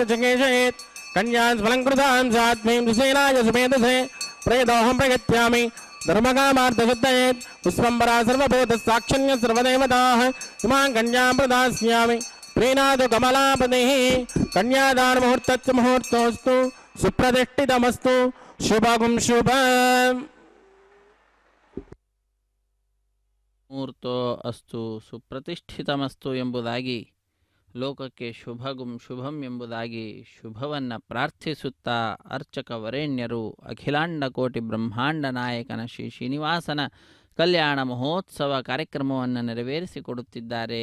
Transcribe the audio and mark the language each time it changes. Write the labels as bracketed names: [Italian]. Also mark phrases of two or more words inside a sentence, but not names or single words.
[Sanskrit] ಜಗೇಶಯೇತ್ ಕನ್ಯಾಂ ಸ್ವಲಂಕೃತಾಂ ಸಾತ್ಮೀಂ ಸುಸೇನಾಯ ಸುಮೇಧಸೇ ಪ್ರೇದೋಹಂ ಪ್ರಯತ್ಯಾಮಿ ಧರ್ಮಕಾಮಾರ್ಥಶುದ್ಧಯೇತ್ ಪುಷ್ಪಂಬರಾ ಸರ್ವಭೂತ ಸಾಕ್ಷಣ್ಯ ಸರ್ವದೇವತಾಃ ಇಮಾಂ ಕನ್ಯಾಂ ಪ್ರದಾಸ್ಯಾಮಿ ಪ್ರೀಣಾದು ಕಮಲಾಪತಿಃ ಕನ್ಯಾದಾನ ಮುಹೂರ್ತಸ್ಯ ಮುಹೂರ್ತೋಸ್ತು ಸುಪ್ರತಿಷ್ಠಿತಮಸ್ತು ಶುಭಗುಂ ಶುಭಂ [Kannada] ಮುಹೂರ್ತೋ ಅಸ್ತು ಸುಪ್ರತಿಷ್ಠಿತಮಸ್ತು ಎಂಬುದಾಗಿ ಲೋಕಕ್ಕೆ ಶುಭಗುಂ ಶುಭಂ ಎಂಬುದಾಗಿ ಶುಭವನ್ನು ಪ್ರಾರ್ಥಿಸುತ್ತಾ ಅರ್ಚಕ ವರೇಣ್ಯರು ಅಖಿಲಾಂಡ ಕೋಟಿ ಬ್ರಹ್ಮಾಂಡ ನಾಯಕನ ಶ್ರೀ ಶ್ರೀನಿವಾಸನ ಕಲ್ಯಾಣ ಮಹೋತ್ಸವ ಕಾರ್ಯಕ್ರಮವನ್ನು ನೆರವೇರಿಸಿಕೊಡುತ್ತಿದ್ದಾರೆ.